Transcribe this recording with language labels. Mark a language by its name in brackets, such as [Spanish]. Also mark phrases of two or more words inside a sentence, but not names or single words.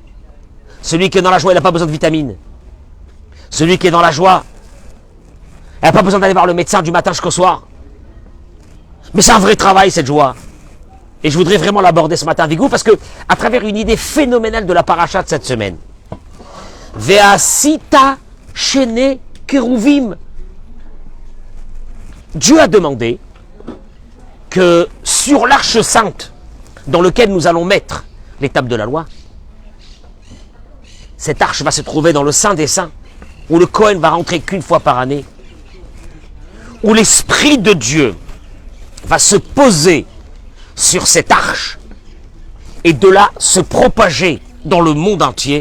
[French] Celui qui est dans la joie, il n'a pas besoin de vitamines. Celui qui est dans la joie, il n'a pas besoin d'aller voir le médecin du matin jusqu'au soir. Mais c'est un vrai travail, cette joie. Et je voudrais vraiment l'aborder ce matin avec vous, parce que, à travers une idée phénoménale de la paracha de cette semaine, [Hebrew] ועשית שני כרובים. [French] Dieu a demandé que sur l'arche sainte, dans laquelle nous allons mettre les tables de la loi, cette arche va se trouver dans le Saint des Saints, où le Kohen va rentrer qu'une fois par année, où l'Esprit de Dieu va se poser sur cette arche et de là se propager dans le monde entier.